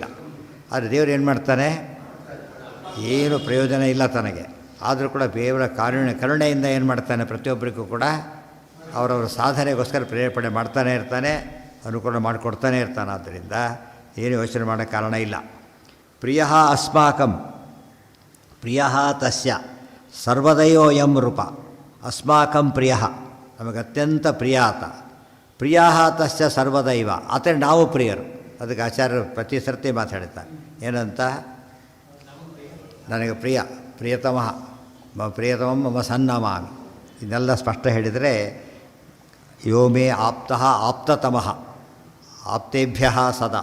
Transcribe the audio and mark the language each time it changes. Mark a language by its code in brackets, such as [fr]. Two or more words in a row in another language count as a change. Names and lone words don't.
[kn] ಆದರೆ ದೇವರು ಏನು ಮಾಡ್ತಾನೆ? ಏನು ಪ್ರಯೋಜನ ಇಲ್ಲ ತನಗೆ. ಆದರೂ ಕೂಡ ದೇವರ ಕರುಣೆಯಿಂದ ಏನು ಮಾಡ್ತಾನೆ? ಪ್ರತಿಯೊಬ್ಬರಿಗೂ ಕೂಡ ಅವರವರ ಸಾಧನೆಗೋಸ್ಕರ ಪ್ರೇರೇಪಣೆ ಮಾಡ್ತಾನೆ ಇರ್ತಾನೆ, ಅನುಕೂಲ ಮಾಡಿಕೊಡ್ತಾನೆ ಇರ್ತಾನೆ. ಆದ್ದರಿಂದ ಏನು ಯೋಚನೆ ಮಾಡೋ ಕಾರಣ ಇಲ್ಲ. [sa] ಪ್ರಿಯ ಅಸ್ಮಾಕಂ ಪ್ರಿಯ ತಸ್ಯ ಸರ್ವದಯೋಯಂ ರೂಪ. ಅಸ್ಮಾಕಂ ಪ್ರಿಯ, [kn] ನಮಗೆ ಅತ್ಯಂತ ಪ್ರಿಯ ಆತ. [sa] ಪ್ರಿಯ ತಸ್ಯ ಸರ್ವದೈವ, [kn] ಆತ ನಾವು ಪ್ರಿಯರು. ಅದಕ್ಕೆ ಆಚಾರ್ಯರು ಪ್ರತಿ ಸರ್ತಿ ಮಾತಾಡ್ತಾರೆ ಏನಂತ? [sa] ನನಗೆ ಪ್ರಿಯತಮಃ ಮಮ ಸನ್ನಮಾಮಿ. [kn] ಇದನ್ನೆಲ್ಲ ಸ್ಪಷ್ಟ ಹೇಳಿದರೆ, [sa] ಯೋ ಮೇ ಆಪ್ತಃ ಆಪ್ತತಮಃ ಆಪ್ತೇಭ್ಯ ಸದಾ.